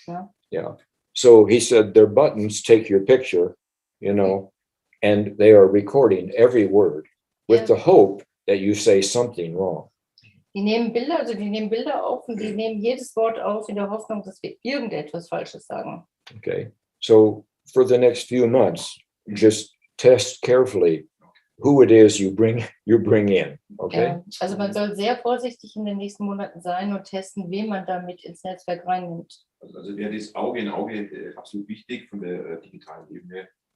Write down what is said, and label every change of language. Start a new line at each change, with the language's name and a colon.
German: Ja?
English: Yeah. So he said, their buttons take your picture, you know, and they are recording every word with the hope that you say something wrong.
German: Die nehmen Bilder auf und die nehmen jedes Wort auf in der Hoffnung, dass wir irgendetwas Falsches sagen.
English: Okay. So for the next few months, just test carefully who it is you bring in, okay?
German: Ja, also man soll sehr vorsichtig in den nächsten Monaten sein und testen, wen man damit ins Netzwerk reinnimmt. Also wäre das Auge in Auge absolut wichtig von der digitalen Ebene.